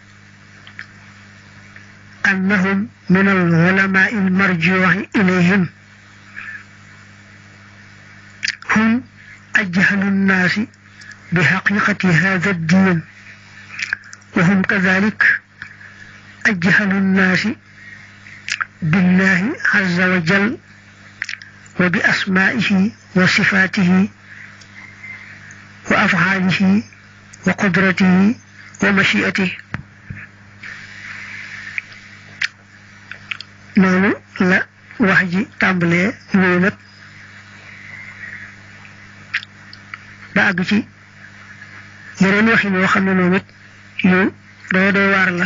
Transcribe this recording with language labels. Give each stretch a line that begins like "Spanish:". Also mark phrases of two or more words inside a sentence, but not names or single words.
Arabic: أنهم من العلماء المرجوع إليهم هم أجهل الناس بحقيقة هذا الدين، وهم كذلك أجهل الناس بالله عز وجل وبأسمائه وصفاته وأفعاله وقدرته ومشيئته.
Wolof: noonu la wax ji tàmbalee ñëw nag ba àgg ci yeneen waxin yoo xam ne moom it yu doy waar la.